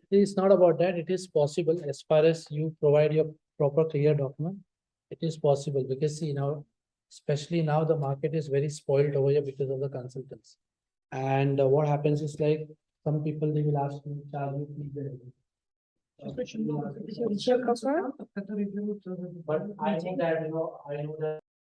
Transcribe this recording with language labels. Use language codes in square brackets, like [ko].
[en] It's not about that. It is possible as far as you provide your proper clear document. It is possible because see now, especially now the market is very spoiled over here because of the consultants. And what happens is like some people they will ask you charge you fee. [ru] Сейчас очень много, которые берут. [en] But I know that, I know that